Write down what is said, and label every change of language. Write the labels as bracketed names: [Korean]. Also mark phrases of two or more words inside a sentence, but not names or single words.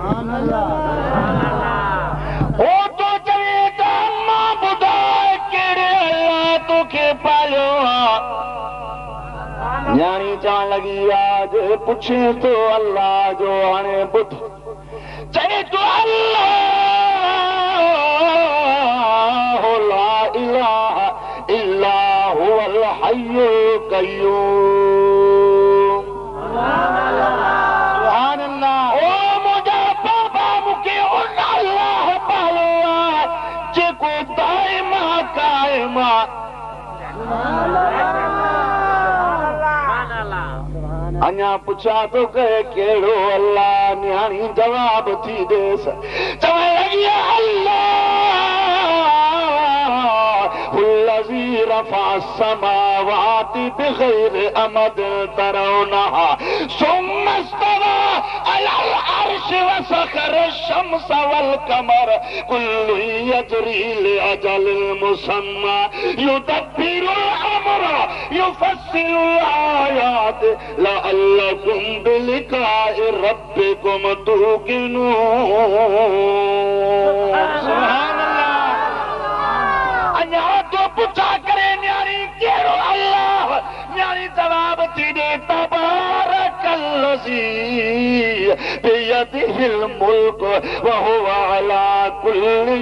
[Sindhi] तोखे पालियो आहे। न्याणी चवण लॻी आज पुछे तो अल्लाह जो हाणे ॿुध। चए तो अल्लाह [Arabic] لا إله إلا هو الحي القيوم. سبحان الله. [Sindhi] ओ मुंहिंजा बाबा मूंखे उन अल्लाह पालियो आहे जेको दाइम क़ाइम आहे। अञा पुछा तो कहे कहिड़ो अल्लाह? न्याणी जवाब थी देस। चवण लॻी [Arabic] الله الذي رفع السماوات بغير عمد ترونها ثم استوى على العرش وسخر الشمس والقمر كل يجري لأجل مسمى يدبر الأمر يفصل الآيات لعلكم بلقاء ربكم توقنون. سبحان الله. [Sindhi] अञा तो पुछा करे न्याणी कहिड़ो अल्लाह, न्याणी जवाब थी ॾे [Arabic] تبارك الذي بيده الملك وهو على كل